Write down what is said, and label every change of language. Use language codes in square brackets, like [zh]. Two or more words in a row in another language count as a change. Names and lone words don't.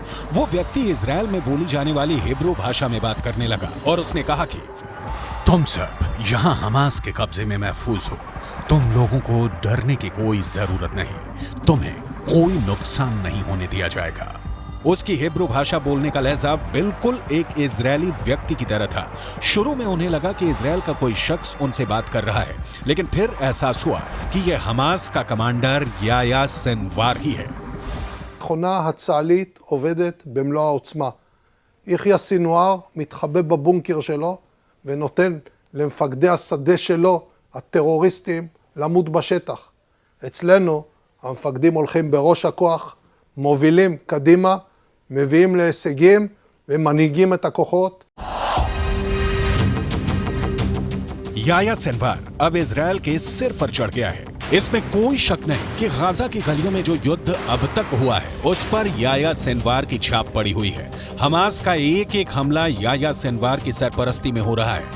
[hi] वो व्यक्ति इजरायल में बोली जाने वाली हिब्रू भाषा में बात करने लगा और उसने कहा कि तुम सब यहाँ हमास के कब्जे में महफूज हो, तुम लोगों को डरने की कोई जरूरत नहीं, तुम्हें कोई नुकसान नहीं होने दिया जाएगा। उसकी हिब्रू भाषा बोलने का लहजा बिल्कुल एक इजरायली व्यक्ति की तरह था। शुरू में उन्हें लगा कि इजरायल का कोई शख्स उनसे बात कर रहा है, लेकिन फिर एहसास हुआ कि यह हमास का कमांडर याया सिनवार ही है। [he] המכונה הצה"לית עובדת במלוא העוצמה. יחיא סינואר מתחבא בבונקר שלו ונותן למפקדי השדה שלו, הטרוריסטים, למות בשטח. אצלנו המפקדים הולכים בראש הכוח, מובילים קדימה, מביאים להישגים ומנהיגים את הכוחות. [hi] याया सिनवार अब इजरायल के सिर पर चढ़ गया है। इसमें कोई शक नहीं कि गाजा की गलियों में जो युद्ध अब तक हुआ है उस पर याया सिनवार की छाप पड़ी हुई है। हमास का एक एक हमला याया सिनवार की सरपरस्ती में हो रहा है।